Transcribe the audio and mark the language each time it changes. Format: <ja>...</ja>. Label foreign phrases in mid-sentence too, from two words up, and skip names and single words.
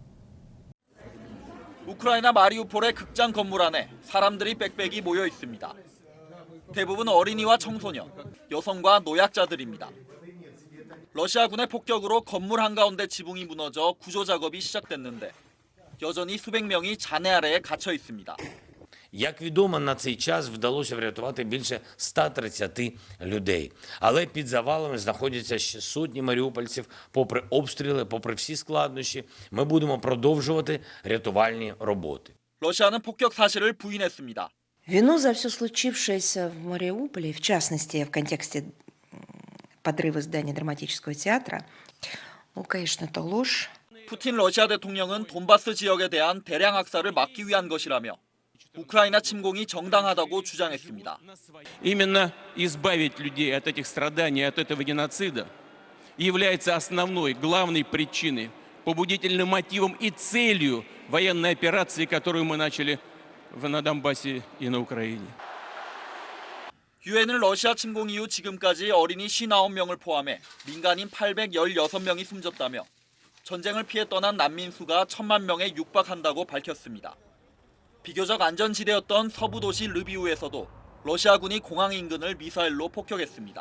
<ko>우크라이나 마리우폴의 극장 건물 안에 사람들이 빽빽이 모여 있습니다. 대부분 어린이와 청소년, 여성과 노약자들입니다. 러시아군의 폭격으로 건물 한가운데 지붕이 무너져 구조 작업이 시작됐는데 여전히 수백 명이 잔해 아래에 갇혀 있습니다.</ko> <uk>Як відомо, на цей час вдалося врятувати більше 130 людей. Але під завалами знаходяться ще сотні маріупольців. Попри обстріли, попри всі складнощі, ми будемо продовжувати рятувальні роботи.</uk> <ko>러시아는 폭격 사실을 부인했습니다.</ko> <ru>Вину за все случившееся в Мариуполе, в частности, в контексте подрыва здания драматического театра, конечно, это ложь.</ru> <ko>푸틴 러시아 대통령은 돈바스 지역에 대한 대량 학살을 막기 위한 것이라며 우크라이나 침공이 정당하다고 주장했습니다.</ko> <ru>Именно избавить людей от этих страданий, от этого геноцида является основной, главной причиной, побудительным мотивом и целью военной операции, которую мы начали на Донбассе и на Украине.</ru> <ko>유엔은 러시아 침공 이후 지금까지 어린이 59명을 포함해 민간인 816명이 숨졌다며 전쟁을 피해 떠난 난민 수가 1,000만 명에 육박한다고 밝혔습니다. 비교적 안전지대였던 서부 도시 르비우에서도 러시아군이 공항 인근을 미사일로 폭격했습니다.</ko>